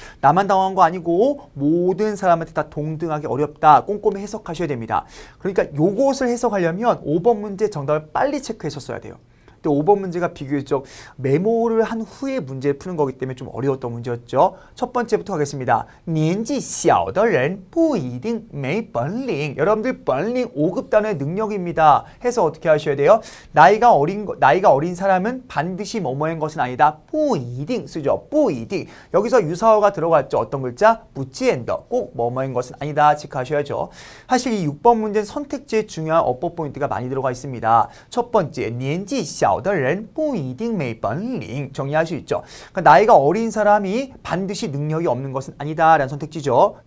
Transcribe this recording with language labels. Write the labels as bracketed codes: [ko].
[ko] 나만 당황한 거 아니고 모든 사람한테 다 동등하게 어렵다. 꼼꼼히 해석하셔야 됩니다. 그러니까 요것을 해석하려면 5번 문제 정답을 빨리 체크해서 써야 돼요. 또 5번 문제가 비교적 메모를 한 후에 문제를 푸는 거기 때문에 좀 어려웠던 문제였죠. 첫 번째부터 하겠습니다. [zh] 年纪小的人不一定没本领. [ko] 여러분들 本领 5급 단어의 능력입니다. 해서 어떻게 하셔야 돼요? 나이가 어린 사람은 반드시 뭐뭐인 것은 아니다. 不一定 쓰죠. 不一定. 여기서 유사어가 들어갔죠. 어떤 글자? 不见得.꼭 뭐뭐인 것은 아니다. 체크하셔야죠. 사실 이 6번 문제는 선택지에 중요한 어법 포인트가 많이 들어가 있습니다. 첫 번째, [zh] 年纪小的人不一定没本领 [ko] 정리할 수 있죠. 그러니까 나이가 어린 사람이 반드시 능력이 없는 것은 아니다 라는 선택지죠.